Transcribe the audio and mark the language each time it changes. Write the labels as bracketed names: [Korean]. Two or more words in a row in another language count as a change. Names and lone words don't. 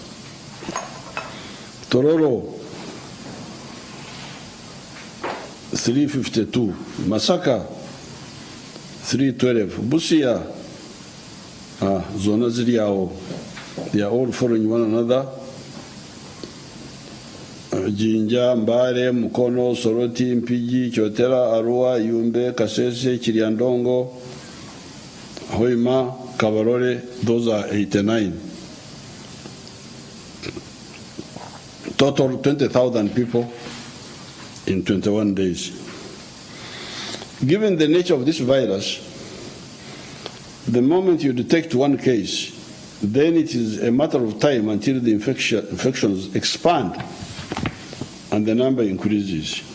[English] Tororo, 352. Masaka, 312. Busia, Zona Ziriao, they are all following one another. Jinja, Mbare, Mukono, Soroti, Mpiji, Chotera, Arua, Yumbe, Kasese, Chiriandongo, Hoima, Kabarore, those are 89. Total 20,000 people in 21 days. Given the nature of this virus, the moment you detect one case, then it is a matter of time until the infections expand and the number increases.